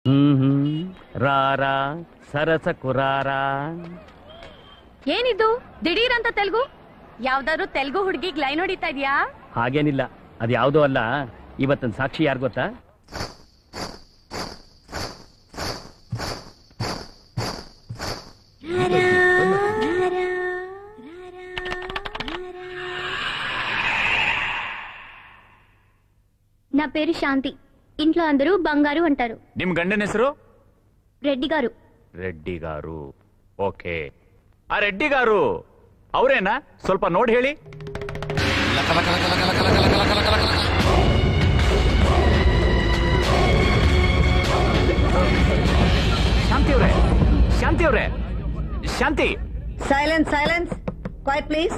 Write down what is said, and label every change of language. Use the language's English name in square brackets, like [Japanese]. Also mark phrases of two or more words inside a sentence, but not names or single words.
[Telugu] రారా సరస కురారా. [Kannada] ಏನಿದು ದಿಢೀರಂತ ತೆಲುಗು? ಯಾವ್ದಾದ್ರು ತೆಲುಗು ಹುಡುಗಿಗ್ ಲೈನ್ ಹೊಡಿತಾ ಇದ್ಯಾ? ಹಾಗೇನಿಲ್ಲ, ಅದು ಯಾವುದೋ ಅಲ್ಲ. ಇವತ್ತಿನ ಸಾಕ್ಷಿ ಯಾರು ಗೊತ್ತಾ? [Telugu] నా పేరు శాంతి. ఇంట్లో అందరూ బంగారు అంటారు. [Kannada] ನಿಮ್ ಗಂಡನ ಹೆಸರು? [Telugu] రెడ్డి గారు. రెడ్డి గారు, ఓకే. ఆ రెడ్డి గారు ಅವರೇನಾ? [Kannada] ಸ್ವಲ್ಪ ನೋಡಿ ಹೇಳಿ. ಶಾಂತಿ ಅವರೇ, ಶಾಂತಿ ಅವರೇ, ಶಾಂತಿ. [English] silence silence, quiet please.